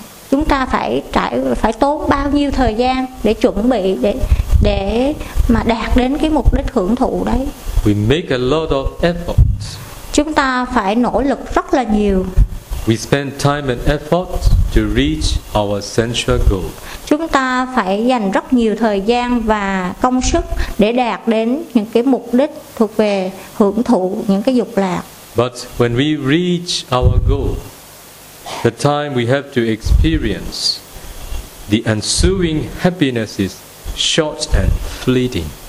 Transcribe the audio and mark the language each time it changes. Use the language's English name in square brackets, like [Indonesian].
[Vietnamese] Chúng ta phải tốn bao nhiêu thời gian để chuẩn bị để mà đạt đến cái mục đích hưởng thụ đấy. [English] We make a lot of effort. [Vietnamese] Chúng ta phải nỗ lực rất là nhiều. [English] We spend time and effort to reach our sensual goal. [Vietnamese] Chúng ta phải dành rất nhiều thời gian và công sức để đạt đến những cái mục đích thuộc về hưởng thụ những cái dục lạc. [English] But when we reach our goal, the time we have to experience the ensuing happiness is short and fleeting.